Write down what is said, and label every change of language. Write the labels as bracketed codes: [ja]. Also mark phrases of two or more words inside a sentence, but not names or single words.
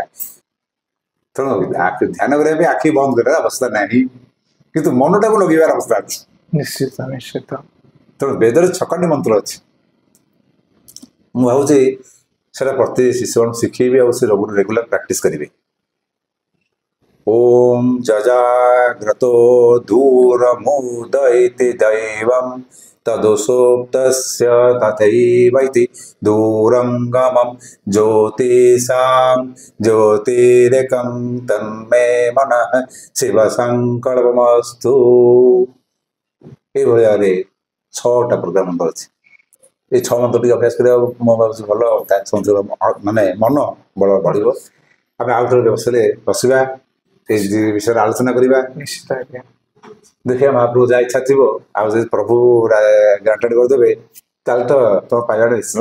[or] ତେଣୁ ଧ୍ୟାନ କରିବା ପାଇଁ ଆଖି ବନ୍ଦ କରିବାର ଅବସ୍ଥା ନାହିଁ, କିନ୍ତୁ ମନଟାକୁ ଲଗେଇବାର ଅବସ୍ଥା ଅଛି। ନିଶ୍ଚିତ। ତେଣୁ ବେଦରେ 6ଟି ମନ୍ତ୍ର ଅଛି। ମୁଁ ଭାବୁଛି ସେଟା ପ୍ରତି ଶିଶୁମାନଙ୍କୁ ଶିଖେଇବେ ଆଉ ସେ [en] regular practice [or] କରିବେ। [sa] ओम जजाग्रतो दूरमुदयति दैवं तदुसुप्तस्य तथैवैति दूरङ्गमं ज्योतिषां ज्योतिरेकं तन्मे मनः शिवसङ्कल्पमस्तु। [or] ଏଇଭଳି ଭାବରେ 6ଟା ପ୍ରୋଗ୍ରାମ ମନ୍ତ୍ର ଅଛି। ଏଇ 6 ମନ୍ତ୍ର ଟିକେ ଅଭ୍ୟାସ କରିବା ମୋ ଭାବୁଛି ଭଲ ମାନେ ମନ ବଳ ବଢିବ। ଆମେ ଆଉ ଥରେ ବସିଲେ ବସିବା ଏ ବିଷୟରେ ଆଲୋଚନା କରିବା। ନିଶ୍ଚିତ ଆଜ୍ଞା। ଦେଖିବା ମହାପ୍ରଭୁ ଯାହା ଇଚ୍ଛା ଥିବ ଆଉ ଯଦି ପ୍ରଭୁ ଗ୍ରାଣ୍ଟେଡ କରିଦେବେ ତାହେଲେ ତ ତମ ପାଇବାଟା ନିଶ୍ଚିତ।